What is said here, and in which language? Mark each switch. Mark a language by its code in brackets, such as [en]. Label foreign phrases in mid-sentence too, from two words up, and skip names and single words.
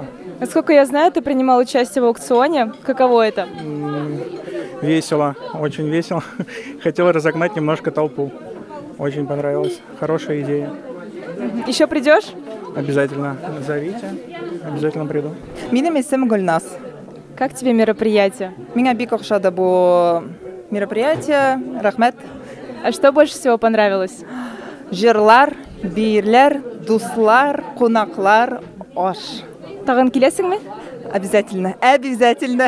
[ru] Насколько я знаю, ты принимал участие в аукционе. Каково это? Весело, очень весело. Хотел разогнать немножко толпу. Очень понравилось. Хорошая идея. Еще придешь? Обязательно зовите. Обязательно приду. [tt] Минем исем Гульнас. [ru] Как тебе мероприятие? [tt] Меня бик охшады бу мероприятие. Рахмет. [ru] А что больше всего понравилось? [tt] Жырлар, бирлер, дуслар, кунаклар, ош. Тагын килесіңме? [ru] Обязательно, обязательно.